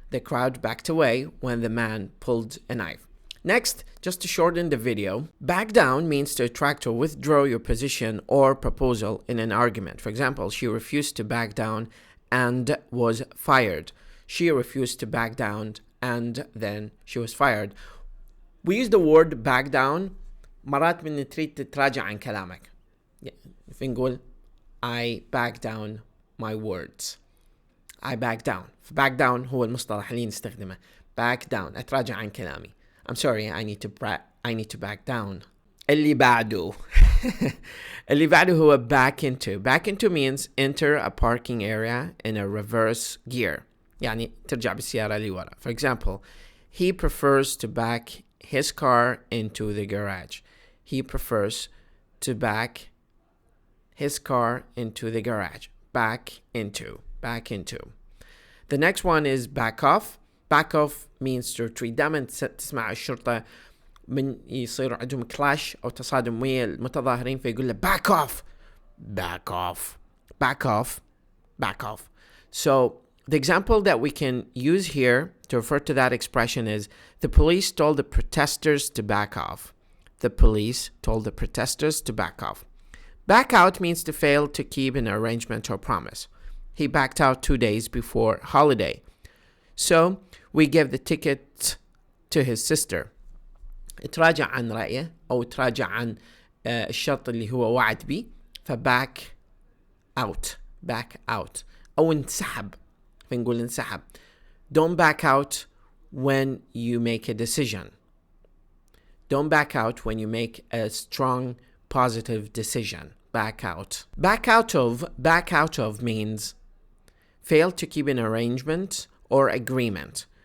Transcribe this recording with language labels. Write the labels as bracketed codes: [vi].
[en] The crowd backed away when the man pulled a knife. Next, just to shorten the video, back down means to retract or withdraw your position or proposal in an argument. For example, she refused to back down and was fired. She refused to back down and then she was fired. We use the word back down [ar] مرات من تريد تتراجع عن كلامك. نقول [en] I back down my words. I back down. [ar] Back down هو المصطلح اللي نستخدمه. [en] Back down. [ar] أتراجع عن كلامي. [en] I'm sorry, I need to back down. [ar] اللي بعده اللي بعده هو back into. [en] Back into means enter a parking area in a reverse gear. [ar] يعني ترجع بالسيارة لورا. [en] For example, he prefers to back his car into the garage. He prefers to back his car into the garage. Back into. Back into. The next one is back off. Back off means to retreat. [ar] دائما تسمع الشرطة من يصير عندهم كلاش أو تصادم ويا المتظاهرين فيقول له [en] back off, back off, back off, back off. So the example that we can use here to refer to that expression is the police told the protesters to back off. The police told the protesters to back off. Back out means to fail to keep an arrangement or promise. He backed out 2 days before holiday. So we gave the ticket to his sister. [ar] تراجع عن رأيه أو تراجع عن الشرط اللي هو وعد بيه فباك out أو انسحب فنقول انسحب. [en] Don't back out when you make a decision. Don't back out when you make a strong positive decision. Back out. Back out of means fail to keep an arrangement or agreement.